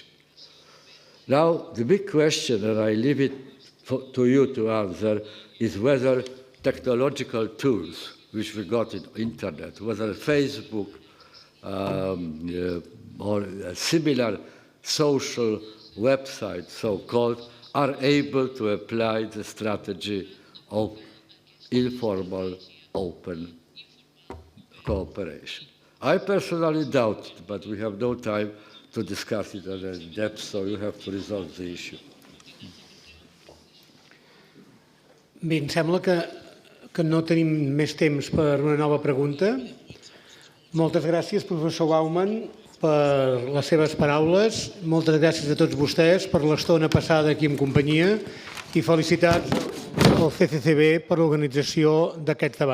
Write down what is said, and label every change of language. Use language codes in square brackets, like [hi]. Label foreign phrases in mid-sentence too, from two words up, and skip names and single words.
[en] Now, the big question, and I leave it to you to answer, is whether technological tools, which we got in internet, whether Facebook or a similar social websites, so-called, are able to apply the strategy of informal, open cooperation. I personally doubt it, but we have no time to discuss it in depth, so you have to resolve the issue. [ca] Bé, em sembla que no tenim més temps per una nova pregunta. Moltes gràcies, professor Bauman, per les seves paraules. Moltes gràcies a tots vostès per l'estona passada aquí en companyia i felicitats al CCCB per l'organització d'aquests debats.